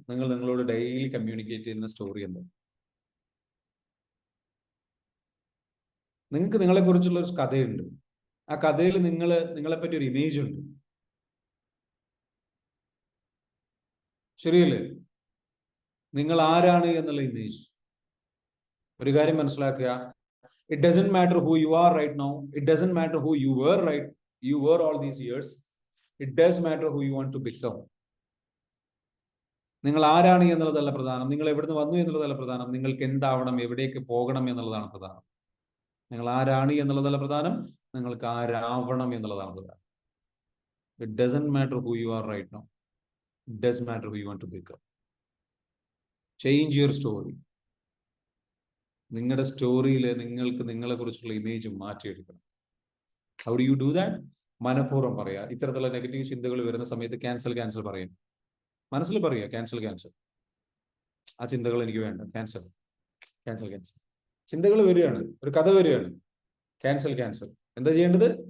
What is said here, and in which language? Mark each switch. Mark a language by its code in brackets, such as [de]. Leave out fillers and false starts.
[ml] നിങ്ങൾ നിങ്ങളോട് daily communicate ചെയ്യുന്ന സ്റ്റോറി എന്താ? നിങ്ങൾക്ക് നിങ്ങളെ കുറിച്ചുള്ള ഒരു കഥയുണ്ട്. ആ കഥയിൽ നിങ്ങളെ പറ്റി ഒരു ഇമേജ് ഉണ്ട്, ശരിയല്ലേ? നിങ്ങൾ ആരാണ് എന്നുള്ള ഇമേജ്. ഒരു കാര്യം മനസ്സിലാക്കുക, [en] it doesn't matter who you are right now, it doesn't matter who you were all these years, it does matter who you want to become. [ml] നിങ്ങൾ ആരാണ് എന്നുള്ളതല്ല പ്രധാനം, നിങ്ങൾ എവിടുന്ന് വന്നു എന്നുള്ളതല്ല പ്രധാനം, നിങ്ങൾക്ക് എന്താവണം, എവിടേക്ക് പോകണം എന്നുള്ളതാണ് പ്രധാനം. നിങ്ങൾ ആരാണ് എന്നുള്ളതല്ല പ്രധാനം, നിങ്ങൾക്ക് ആരാവണം എന്നുള്ളതാണ് പ്രധാനം. [en] It doesn't matter who you are right now, it does matter who you want to become. Change your story. [ml] നിങ്ങളുടെ സ്റ്റോറിയിൽ നിങ്ങൾക്ക് നിങ്ങളെ കുറിച്ചുള്ള ഇമേജ് മാറ്റിയെടുക്കണം. [en] How do you do that? [ml] മനഃപൂർവ്വം പറയാ. ഇത്തരത്തിലുള്ള നെഗറ്റീവ് ചിന്തകൾ വരുന്ന സമയത്ത് ക്യാൻസൽ പറയും. മനസ്സിൽ പറയുക ക്യാൻസൽ. ആ ചിന്തകൾ എനിക്ക് വേണ്ട, ക്യാൻസൽ. ചിന്തകൾ വരികയാണ്, ഒരു കഥ വരികയാണ്, ക്യാൻസൽ. എന്താ ചെയ്യേണ്ടത്?